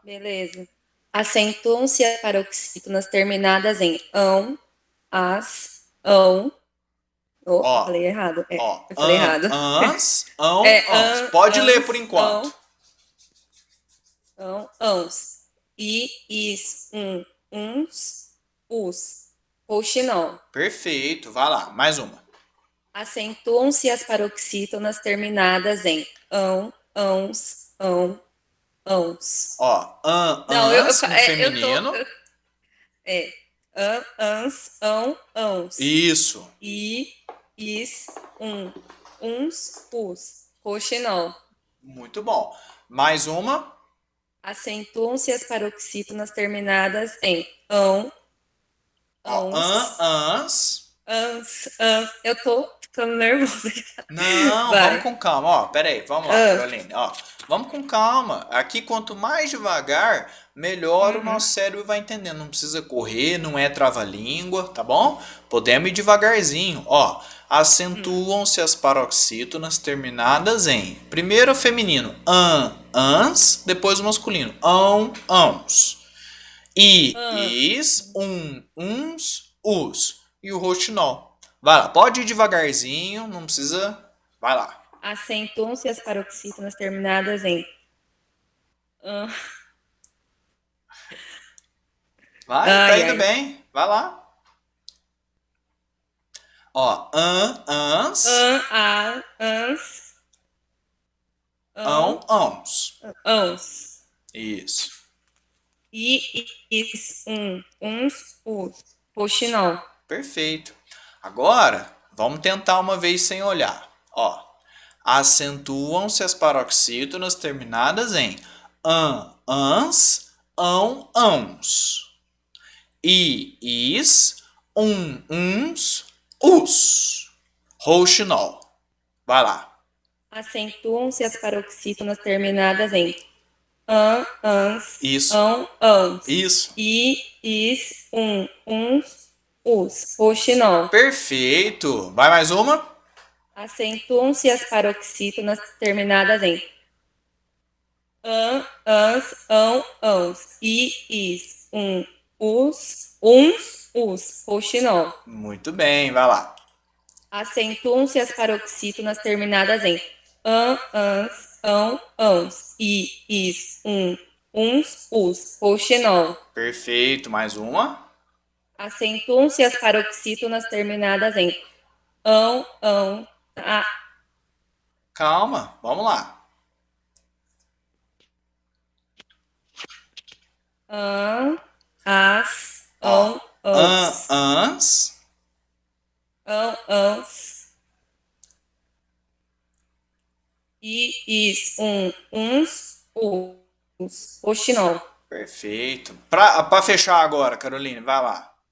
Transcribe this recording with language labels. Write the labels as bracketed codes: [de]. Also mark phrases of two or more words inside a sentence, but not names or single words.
[pt] Beleza. Acentuam-se as paroxítonas terminadas em ão. Ó, falei errado. Ó, eu falei errado. ans. Pode ler por enquanto. Ãos. I, is, uns, os. Rouxinol. Perfeito. Vai lá. Mais uma. Acentuam-se as paroxítonas terminadas em ãos. Ó, Não, ans no feminino. Ãos. Isso. I, is, uns, os. Rouxinol. Muito bom. Mais uma. Acentuam-se as paroxítonas terminadas em Ó, ans. Eu tô ficando nervosa. Não, Vai. vamos com calma. Ó, peraí, vamos lá, Caroline. Ó, vamos com calma. Aqui, quanto mais devagar, melhor o nosso cérebro vai entendendo. Não precisa correr, não é trava-língua, tá bom? Podemos ir devagarzinho. Ó, acentuam-se as paroxítonas terminadas em, primeiro o feminino, ans, depois o masculino, ãos. I, is, uns, os. E o rouxinol. Vai lá, pode ir devagarzinho, não precisa. Vai lá. Acentuam-se as paroxítonas terminadas em Vai, tá indo bem. Vai lá. Ó, ans, ãos. Isso. I, is, uns, os. Rouxinol. Perfeito. Agora, vamos tentar uma vez sem olhar. Ó, acentuam-se as paroxítonas terminadas em ans, ãos. Is, uns, us. Rouxinol. Vai lá. Acentuam-se as paroxítonas terminadas em ans, Isso. ãos. Isso. Is, uns, us. Rouxinol. Perfeito. Vai mais uma? Acentuam-se as paroxítonas terminadas em ans, ãos. Is, uns, us. Rouxinol. Muito bem, vai lá. Acentuam-se as paroxítonas terminadas em ans, ãos. Is, uns, us. Rouxinol. Perfeito, mais uma. Acentuam-se as paroxítonas terminadas em Calma, vamos lá. as, Ó, ãos. ans, Ãos. Is, uns, us. Rouxinol. perfeito. Pra fechar agora, Caroline, vai lá.